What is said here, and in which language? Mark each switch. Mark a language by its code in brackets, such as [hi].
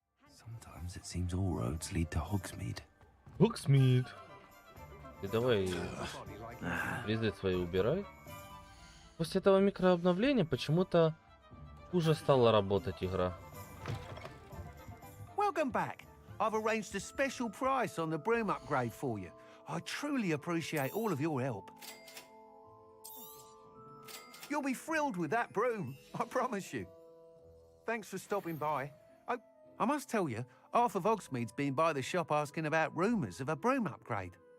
[en] Sometimes it seems all roads lead to Hogsmeade. [ru] Хогсмит. Ты давай призы свои убирай. После этого микрообновления почему-то хуже стала работать игра. [en] Welcome back. I've arranged a special price on the broom upgrade for you. I truly appreciate all of your help. You'll be thrilled with that broom, I promise you. Thanks for stopping by. I must tell you, half of Hogsmeade's been by the shop asking about rumours of a broom upgrade.